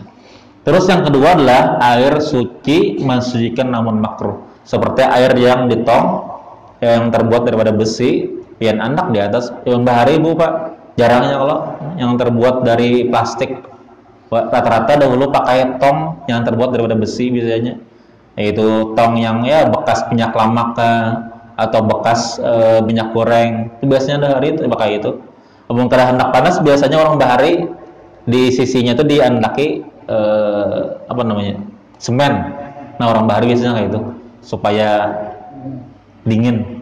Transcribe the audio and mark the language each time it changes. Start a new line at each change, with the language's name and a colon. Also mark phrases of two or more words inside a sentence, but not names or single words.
Indonesian: Terus yang kedua adalah air suci, mensucikan namun makruh, seperti air yang di tong yang terbuat daripada besi, pian andak di atas yang bahari Bu Pak. Jarangnya kalau yang terbuat dari plastik, rata-rata dahulu pakai tong yang terbuat daripada besi biasanya, yaitu tong yang ya bekas minyak lamak atau bekas minyak goreng.
Banjar: Itu biasanya dari itu pakai itu. Namun kada hendak panas biasanya orang bahari di sisinya itu diandaki apa namanya, semen. Nah, orang bahari biasanya kayak itu supaya dingin.